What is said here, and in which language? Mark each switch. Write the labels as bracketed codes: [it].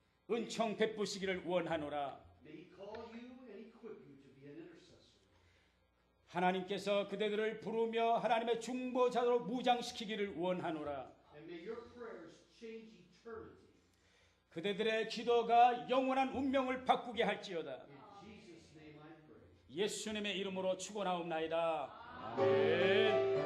[ko] 은총 베푸시기를 원하노라. [en] May He call you and equip you to be an intercessor. [ko] 하나님께서 그대들을 부르며 하나님의 중보자로 무장시키기를 원하노라. [en] And may your prayers change eternity. [ko] 그대들의 기도가 영원한 운명을 바꾸게 할지어다. [en] In Jesus' name I pray. [ko] 예수님의 이름으로 축원하옵나이다. 아멘.